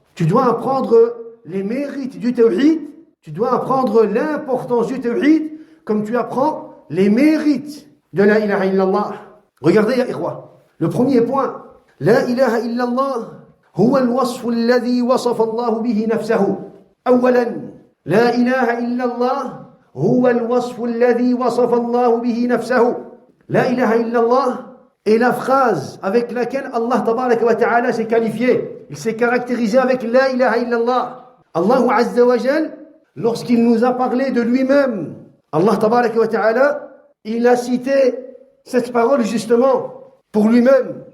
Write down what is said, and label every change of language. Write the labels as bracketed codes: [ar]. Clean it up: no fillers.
[fr] Tu dois apprendre les mérites du tawhid, tu dois apprendre l'importance du tawhid comme tu apprends les mérites de la ilaha illallah. Regardez ya ikhwa, le premier point, la ilaha illallah [ar] هو الوصف الذي وصف الله به نفسه. أولا لا إله إلا الله هو الوصف الذي وصف الله به نفسه. [fr] La ilaha illallah est la phrase avec laquelle Allah tabaraka wa ta'ala s'est qualifié. Il s'est caractérisé avec la ilaha illallah. Allah azza wa jal, lorsqu'il nous a parlé de lui-même, Allah tabaraka wa ta'ala, il a cité cette parole justement pour lui-même.